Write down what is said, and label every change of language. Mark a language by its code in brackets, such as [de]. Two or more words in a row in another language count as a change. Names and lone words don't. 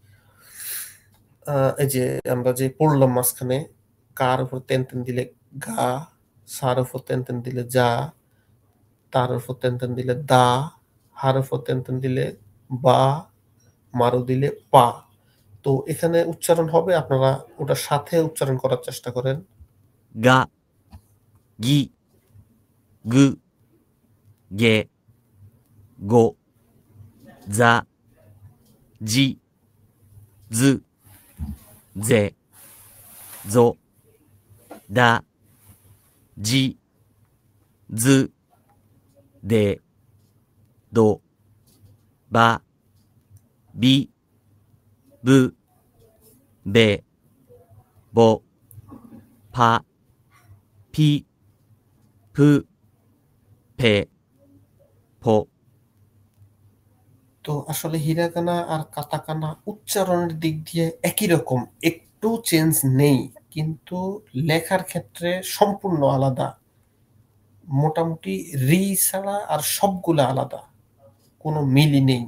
[bn] এই যে আমরা যে পড়লাম মাঝখানে, কার উপর তেন তেন দিলে গা, সার উপর তেন তেন দিলে যা, তার উপর তেন তেন দিলে দা, হার উপর তেন তেন দিলে বা, মারু দিলে পা। তো এখানে উচ্চারণ হবে, আপনারা ওটার সাথে উচ্চারণ করার চেষ্টা করেন। [ja] が、ぎ、ぐ、げ、ご、ざ、じ、ず、ぜ、ぞ、だ、じ、ず、で、ど、ば、び、ぶ、べ、ぼ、ぱ、ぴ、ぷ、ぺ、ぽ। [bn] তো আসলে হিরাগানা আর কাতাকানা উচ্চারণের দিক দিয়ে একই রকম, একটু চেঞ্জ নেই, কিন্তু লেখার ক্ষেত্রে সম্পূর্ণ আলাদা। মোটামুটি রি ছাড়া আর সবগুলো আলাদা, কোনো মিলই নেই।